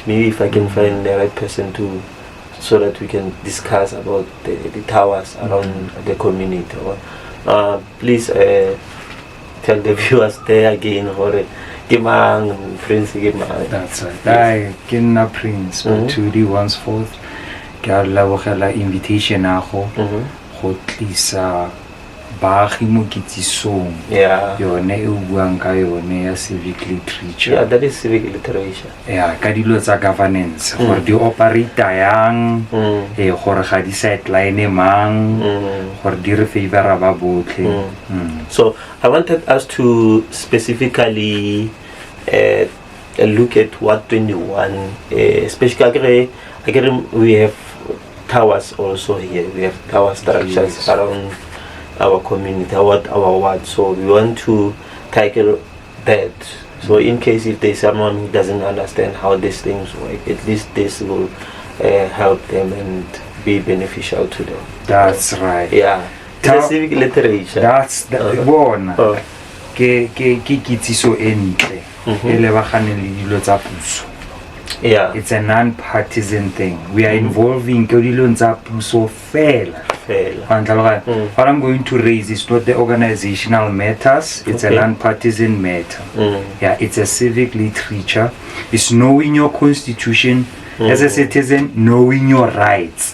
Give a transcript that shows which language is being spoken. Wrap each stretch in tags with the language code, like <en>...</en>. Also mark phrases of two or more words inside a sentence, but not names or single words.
<en>Maybe if I can find the right person so that we can discuss about the towers around the community. Please tell the viewers there again, or Prince. That's right. I Prince Bathudi once forth.</en> <tn>Ke invitation go tlisa baagi mo kitsisong yone e buang ka yone ya</tn> <en>civic literature. That is civic literature.</en> <tn>Ka dilo tsa governance, gore di operate yang, gore ga di sideline mang, gore di re favor ba botlhe.</tn> <en>So I wanted us to specifically look at what 21, especially we have towers also here. We have tower structures around our community, our ward. So we want to tackle that. So in case if there's someone who doesn't understand how these things work, at least this will help them and be beneficial to them. That's right. The civic literature. That's the one.</en> <tn>Ke kitsiso entle. Ele ba ganele dilo tsa puso.</tn> <en>It's a non-partisan thing. We are involving so fela. What I'm going to raise is not the organizational matters, it's a non-partisan matter. Yeah, it's a civic literature. It's knowing your constitution as a citizen, knowing your rights.</en>